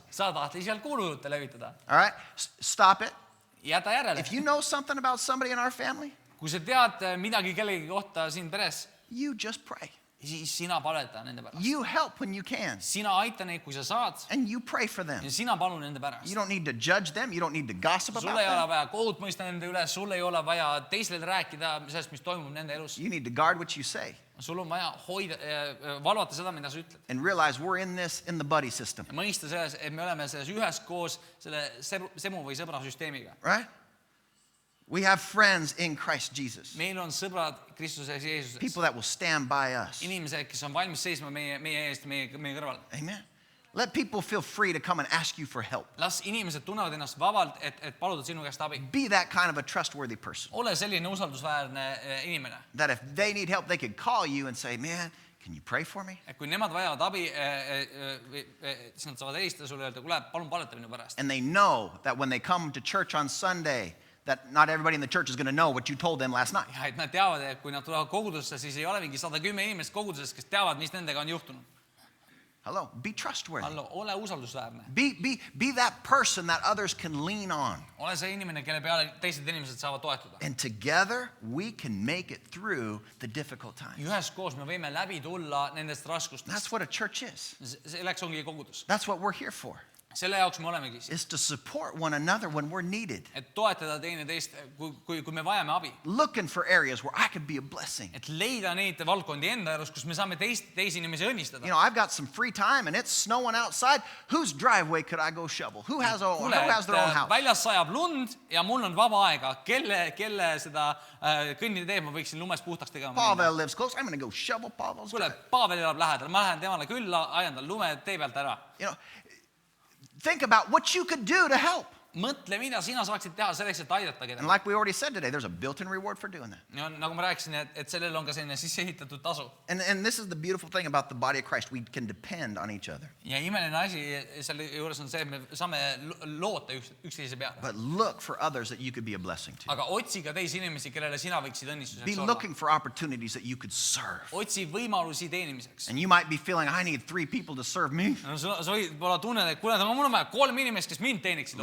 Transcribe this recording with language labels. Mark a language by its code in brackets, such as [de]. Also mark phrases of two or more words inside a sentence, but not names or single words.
[et] sa tahti seal kuulujutte levitada. [en] All right, stop it. [et] Jäta järele. [en] If you know something about somebody in our family, [et] Kui sa tead midagi kellegi kohta siin peres, [en] you just pray. [et] siis sina palveta nende pärast. [en] You help when you can, [et] Sina aita neid, kui sa saad, [en] and you pray for them. [et] ja sina palu nende pärast. [en] You don't need to judge them. You don't need to gossip [et] Sul [en] about [et] ei ole [en] them. [et] vaja kohut mõista nende üle, sul ei ole vaja teistele rääkida sellest, mis toimub nende elus. [en] You need to guard what you say [et] Sul on vaja hoida, valvata seda, mida sa ütled. [en] and realize we're in this in the buddy system, [et] Ja mõista selles, et me oleme selles üheskoos selle semu või sõbra süsteemiga. [en] right? We have friends in Christ Jesus, [et] Meil on sõbrad Kristuses Jeesuses. [en] people that will stand by us. [et] Inimesed, kes on valmis seisma meie eest, meie kõrval. [en] Amen. Let people feel free to come and ask you for help. [et] Las inimesed tunnevad ennast vabalt, et paluda sinu käest abi. [en] Be that kind of a trustworthy person. [et] Ole selline usaldusväärne inimene. [en] That if they need help, they could call you and say, man, can you pray for me? [et] Et kui nemad vajavad abi, siis nad saavad helistada sulle ja öelda, kuule, palun paleta minu pärast. [en] And they know that when they come to church on Sunday, that not everybody in the church is going to know what you told them last night. [et] Ja et nad teavad, et kui nad tulevad kogudusse, siis ei ole mingi 110 inimest koguduses, kes teavad, mis nendega on juhtunud. [en] Hello, be trustworthy. [et] Allo, ole usaldusväärne. [en] Be that person that others can lean on. [et] Ole see inimene, kelle peale teised inimesed saavad toetuda. [en] And together, we can make it through the difficult times. [et] Üheskoos me võime läbi tulla nendest raskustest. [en] That's what a church is. [et] Selleks ongi kogudus. [en] That's what we're here for, [et] Selle jaoks me olemegi siin. [en] is to support one another when we're needed. [et] Et toetada teineteist, kui me vajame abi. [en] Looking for areas where I could be a blessing. [et] Et leida neid valdkondi enda elus, kus me saame teisi inimesi õnnistada. [en] You know, I've got some free time and it's snowing outside. Whose driveway could I go shovel? Who has their own house? [et] Väljas sajab lund ja mul on vaba aega. Kelle seda kõnniteed ma võiksin lumest puhtaks tegema? [en] Pavel lives close. I'm going to go shovel Pavel's [et] Kuule, [en] driveway. [et] Pavel elab lähedal. Ma lähen temale külla, ajan tal lume tee pealt ära. [en] You know, think about what you could do to help. [et] Mõtle, mida sina saaksid teha selleks, et aidata [en] And [et] kedagi. [en] like we already said today, there's a built-in reward for doing that. [et] Ja nagu ma rääkisin, et sellel on ka selline sisse ehitatud tasu. [en] And this is the beautiful thing about the body of Christ. We can depend on each other. [et] Ja imeline asi selle juures on see, et me saame loota üksteise peale. [en] But look for others that you could be a blessing to. [et] Aga otsi ka teisi inimesi, kellele sina võiksid [en] Be [et] õnnistuseks olla. [en] looking for opportunities that you could serve. [et] Otsi võimalusi teenimiseks. [en] And you might be feeling, I need 3 people to serve me. [et] No, sa võid olla tunned, et kuule, mul on vaja 3 inimest, kes mind teeniksid